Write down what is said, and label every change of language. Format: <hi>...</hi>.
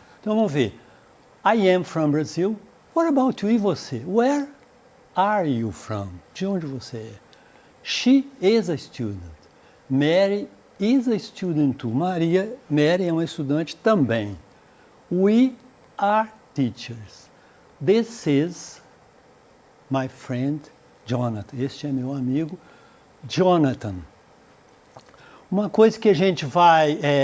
<pt>Então, vamos ver.</pt> <en>I am from Brazil. What about you?</en> <pt>E você?</pt> <en>Where are you from?</en> <pt>De onde você é?</pt> <en>She is a student. Mary is a student too.</en> <pt>Mary é uma estudante também.</pt> <en>We are teachers. This is my friend Jonathan.</en> <pt>Este é meu amigo Jonathan. Uma coisa que a gente vai...</pt>